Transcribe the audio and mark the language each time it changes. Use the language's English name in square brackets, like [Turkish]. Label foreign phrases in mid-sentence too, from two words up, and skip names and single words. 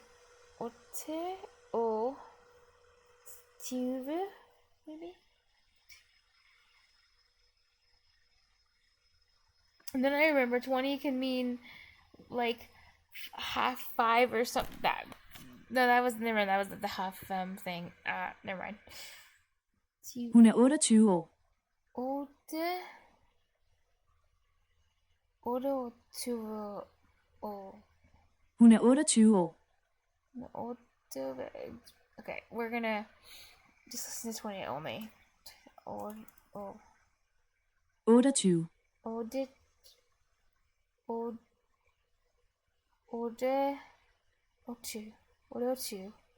[Norwegian] 8 og 20, maybe? [English] And then I remember 20 can mean like half 5 or something. That was the half thing. Never mind. [Norwegian] Hun er 28 år. 28 år. Hun er 28 år. [English] Okay, we're gonna just listen to 20 only. 28. 28